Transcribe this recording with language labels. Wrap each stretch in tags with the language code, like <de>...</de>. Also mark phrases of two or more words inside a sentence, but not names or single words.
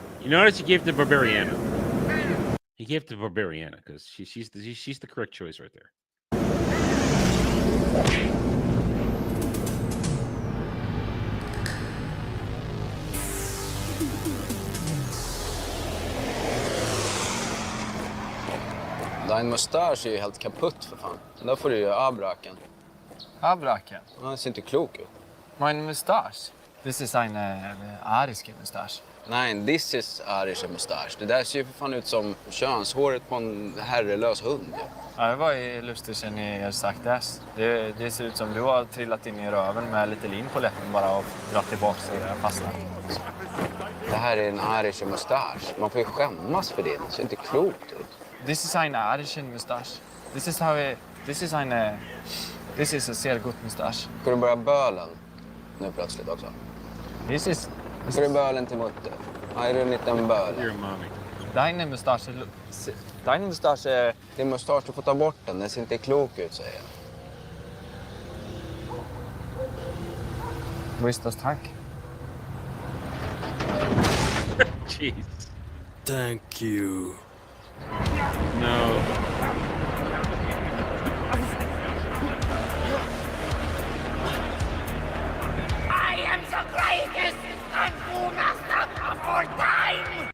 <en>notice he gave it to Barbariana. He gave it to Barbariana because she's the correct choice right there.</en> <sv>Din mustasch är ju helt kaputt för fan. Då får du ju abraken. Abraken? Han ser inte klok ut.</sv> <de>Mein Mustache? Das ist eine arische Mustache.</de> <en>Nej, this is arische mustasch.</en> <sv>Det där ser ju för fan ut som könshåret på en herrelös hund. Ja, det var ju lustigt att ni har sagt det. Det ser ut som du har trillat in i röven med lite lin på läppen bara och dragit tillbaka så det fastnar. Det här är en arische mustasch. Man får ju skämmas för det. Det ser inte klokt ut.</sv> <en>This is</en> <de>eine arische Mustache.</de> <en>This is a</en> <de>sehr gut</de> <en>Mustache.</en> <sv>Ska du börja bölen nu plötsligt också? Ska du bölen till mutter? Ja, är du en liten böl?</sv> <de>Deine Mustache... Deine mustache...</de> <sv>Din mustasch, du får ta bort den. Den ser inte klok ut, säger jag.</sv> <de>Wo ist das Tank?</de> <en>Jeez. Thank you. No. I am the greatest and master of all time!</en>